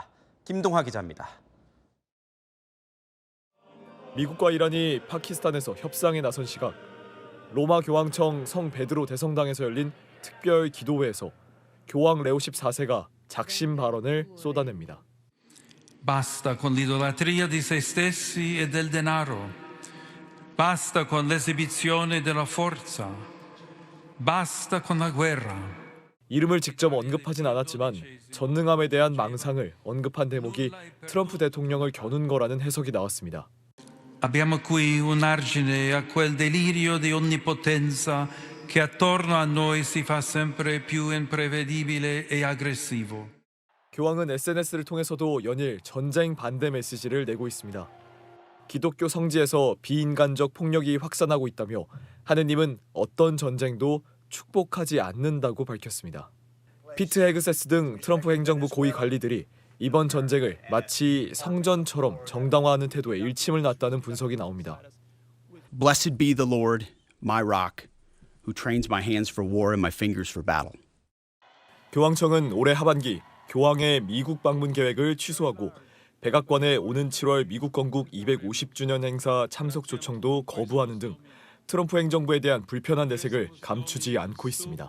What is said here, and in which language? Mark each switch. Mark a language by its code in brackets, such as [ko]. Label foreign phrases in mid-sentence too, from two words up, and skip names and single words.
[ko] 김동하 기자입니다. 미국과 이란이 파키스탄에서 협상에 나선 시각, 로마 교황청 성 베드로 대성당에서 열린 특별 기도회에서 교황 레오 14세가 작심 발언을 쏟아냅니다. [it] Basta con l'idolatria di se stessi e del denaro. Basta con l'esibizione della forza. Basta con la guerra. [ko] 이름을 직접 언급하진 않았지만 전능함에 대한 망상을 언급한 대목이 트럼프 대통령을 겨눈 거라는 해석이 나왔습니다. [it] Abbiamo qui un argine a quel delirio di onnipotenza che attorno a noi si fa sempre più imprevedibile e aggressivo. [ko] 교황은 SNS를 통해서도 연일 전쟁 반대 메시지를 내고 있습니다. 기독교 성지에서 비인간적 폭력이 확산하고 있다며 하느님은 어떤 전쟁도 축복하지 않는다고 밝혔습니다. 피트 헤그세스 등 트럼프 행정부 고위 관리들이 이번 전쟁을 마치 성전처럼 정당화하는 태도에 일침을 놨다는 분석이 나옵니다. [en] Blessed be the Lord, my rock, who trains my hands for war and my fingers for battle. [ko] 교황청은 올해 하반기 교황의 미국 방문 계획을 취소하고 백악관의 오는 7월 미국 건국 250주년 행사 참석 초청도 거부하는 등 트럼프 행정부에 대한 불편한 내색을 감추지 않고 있습니다.